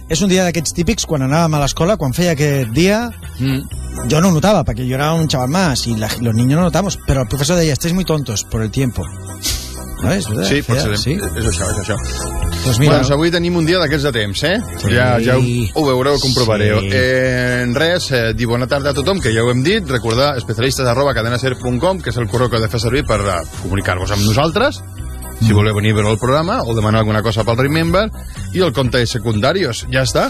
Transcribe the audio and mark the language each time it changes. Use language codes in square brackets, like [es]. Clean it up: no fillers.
[ca] És un dia d'aquests típics, quan anàvem a l'escola, quan feia aquest dia... [es] Yo no notaba, porque yo era un chaval más y los niños no notamos, pero el profesor decía, estáis muy tontos por el tiempo. ¿No es verdad? Sí, pues sí. Eso, eso, eso. Pues mira, [ca] bueno, avui tenim un dia d'aquests de temps, eh? Sí. Ja ho veureu, ho comprovareu. Sí. Dir bona tarda a tothom, que ja ho hem dit. Recordar especialistes@cadenaser.com, que és el correu que he de fer servir per comunicar-vos amb nosaltres. Si voleu venir a veure el programa o demanar alguna cosa pel Remember, i el compte és Secundarios, ja està,